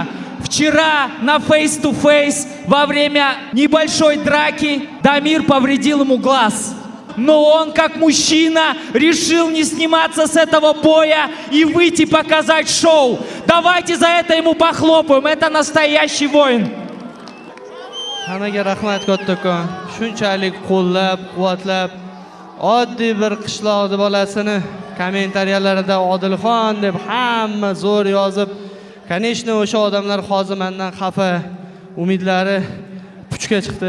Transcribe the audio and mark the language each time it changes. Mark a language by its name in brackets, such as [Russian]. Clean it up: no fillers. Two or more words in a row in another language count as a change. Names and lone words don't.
[Russian] Вчера на Face to Face во время небольшой драки Дамир повредил ему глаз. Но он, как мужчина, решил не сниматься с этого боя и выйти показать шоу. Давайте за это ему похлопаем. Это настоящий воин. [Uzbek] Hammaga rahmat kattakon. Shunchalik qo'llab, quvvatlab, oddiy bir qishloqni bolasini kommentariyalarida Odilxon deb hamma zo'r yozib, конечно, o'sha odamlar hozir mendan xafa, umidlari puchga chiqdi.